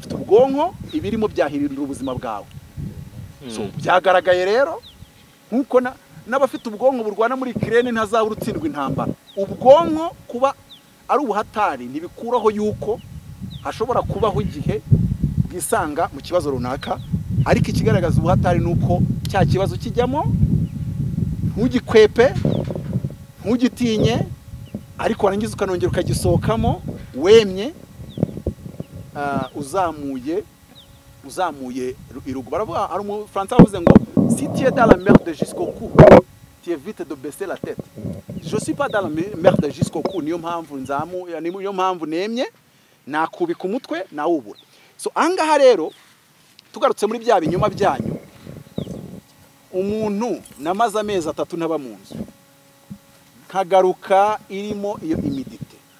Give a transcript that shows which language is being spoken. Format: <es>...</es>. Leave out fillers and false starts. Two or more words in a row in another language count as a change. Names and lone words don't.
<rw>mfite ubwonko ibirimo byahirindira ubuzima bwawe so byagaragaye rero nkuko n'abafite ubwonko burwana muri Ukraine ntazabura utsindwa intambara ubwonko kuba ari ubuhatari ntibikuraho yuko hashobora kubaho igihe bwisanga mu kibazo runaka ariko ikigaragaza ubuhatari nuko cya kibazo kijyamo ntugikwepe ntugitinye ariko warangiza ukanongera ukagisohokamo wemye uzamuye irugu baravuga hari umufaransa wavuze ngo</rw> <fr>si tu es dans la merde jusqu'au cou tu évites de baisser la tête je suis pas dans la merde jusqu'au cou</fr> <rw>niyo mpamvu nemye nakubika umutwe nawubura so angaha rero tugarutse muri bya binyuma byanyu umuntu namaze amezi 3 ntaba mu nzu nkagaruka irimo iyo imidite</rw>